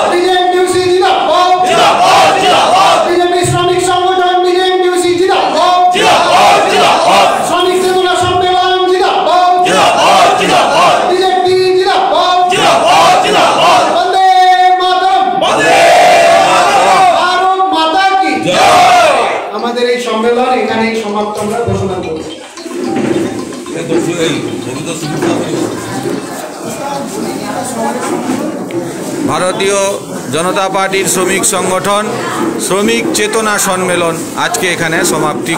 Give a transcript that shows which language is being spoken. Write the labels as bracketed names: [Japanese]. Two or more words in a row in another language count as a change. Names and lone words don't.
[Hindi] बीजेपी जिंदाबाद, जिंदाबाद, जिंदाबाद। बीजेपी श्रमिक संगठन बीजेपी जिंदाबाद, जिंदाबाद, जिंदाबाद। श्रमिक चेतना सम्मेलन जिंदाबाद, जिंदाबाद, जिंदाबाद। बीजेपी जिंदाबाद, जिंदाबाद, जिंदाबाद। वंदे मातरम, वंदे मातरम। भारत माता की जय। [Bangla] আমাদের এই সম্মেলন এখানেই সমাপ্ত আমরা ঘোষণা করছি। এই ভারতীয় জনতা পার্টির শ্রমিক সংগঠন শ্রমিক চেতনা সম্মেলন আজকে এখানে সমাপ্তি।